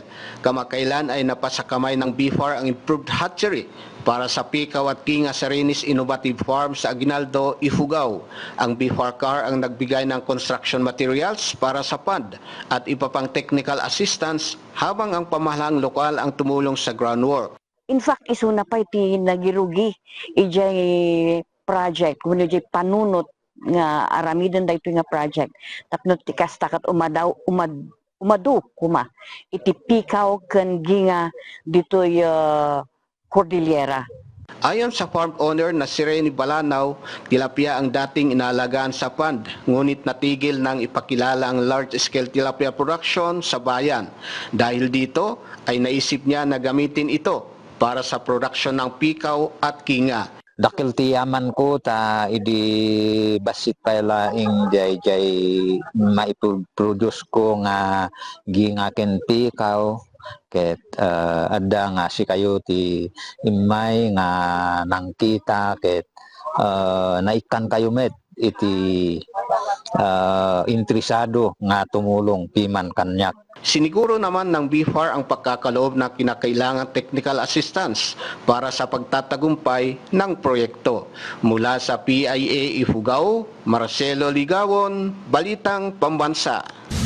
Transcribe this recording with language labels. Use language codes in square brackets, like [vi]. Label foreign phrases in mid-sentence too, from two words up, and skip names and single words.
[tl] Kamakailan ay napasa kamay ng BIFAR ang improved hatchery para sa pikaw at ginga sa Renis Innovative Farm sa Aguinaldo, Ifugao. Ang BIFAR CAR ang nagbigay ng [en] construction materials [tl] para sa pond at iba pang [en] technical assistance [tl] habang ang pamahalang lokal ang tumulong sa groundwork. [en] In fact, [ilo] isuna pa iti nagirugi ijay project, kuno ijay panunot nga aramidan da ito nga project. Tapno ti kastakat umadu kuma iti pikaw ken ginga ditoy Cordillera. [tl] Ayon sa farm owner na si Rene Balanaw, tilapia ang dating inaalagaan sa pond, ngunit natigil nang ipakilala ang [en] large-scale tilapia production [tl] sa bayan. Dahil dito ay naisip niya na gamitin ito para sa production ng pikaw at kinga. [ilo] Dakil ti yaman ko ta idi basit pala ing jay maiproduce ko nga ginga ken pikaw ket adda nga si kayo ti imay nga nangkita ket naikan kayo met iti interesado nga tumulong piman kanyak. [tl] Siniguro naman ng BIFAR ang pagkakaloob na kinakailangang [en] technical assistance [tl] para sa pagtatagumpay ng proyekto. Mula sa PIA Ifugao, Marcelo Ligawon, Balitang Pambansa.